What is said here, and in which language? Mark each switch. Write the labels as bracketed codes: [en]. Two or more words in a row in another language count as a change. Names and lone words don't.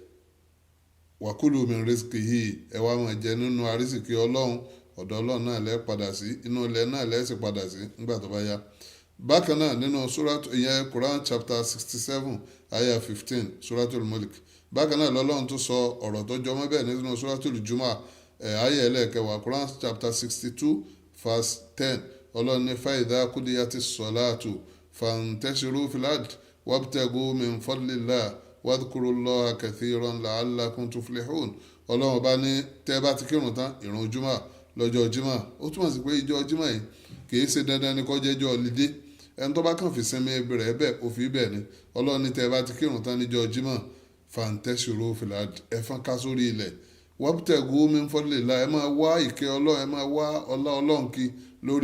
[ar] وَكُلُوا مِنْ رِزْقِهِ [yo] ẹ wá máa jẹ nínú arísìkí ọlọ́run ọ̀dọ̀ ọlọ́run náà lẹ́ padà sí inú ilẹ̀ náà lẹ́ sì padà sí nígbà tó bá yá. bákan náà nínú ìyẹn [en] Quran chapter 67 [yo] ayah 15 [ar] سُورَةُ الْمُلْكِ. [yo] bákan náà lọ́lọ́run tó sọ ọ̀rọ̀ tó jọmọ́ bẹ́ẹ̀ nínú [ar] سُورَةُ الْجُمُعَةِ [yo] ayah ẹlẹ́ẹ̀kẹwàá [en] Quran chapter 62 verse 10 [yo] ọlọ́run ní [ar] فَإِذَا قُضِيَتِ الصَّلَاةُ فَانْتَشِرُوا فِي الْأَرْضِ وَابْتَغُوا مِنْ فَضْلِ اللَّهِ وَاذْكُرُوا اللَّهَ كَثِيرًا لَعَلَّكُمْ تُفْلِحُونَ. [yo] ọlọ́run bá ní tẹ́ bá ti kírun tán ìrun jùmọ̀ lọ́jọ́ jímọ̀ ó túmọ̀ sí pé ìjọ jímọ̀ yìí kìí ṣe dandan ní kó jẹ́ ọjọ́ lídé ẹni tó bá kàn fi sinmi rẹ̀ bẹ́ẹ̀ ó fi bẹ́ẹ̀ ni ọlọ́run ní tẹ́ bá ti kírun tán níjọ́ jímọ̀ [ar] فَانْتَشِرُوا فِي الْأَرْضِ [yo] ẹ fọ́n ká sórí ilẹ̀ [ar] وَابْتَغُوا مِنْ فَضْلِ اللَّهِ [yo] ẹ máa wá ìkẹ́ ọlọ́run ẹ máa wá ọlá ọlọ́run kí lórí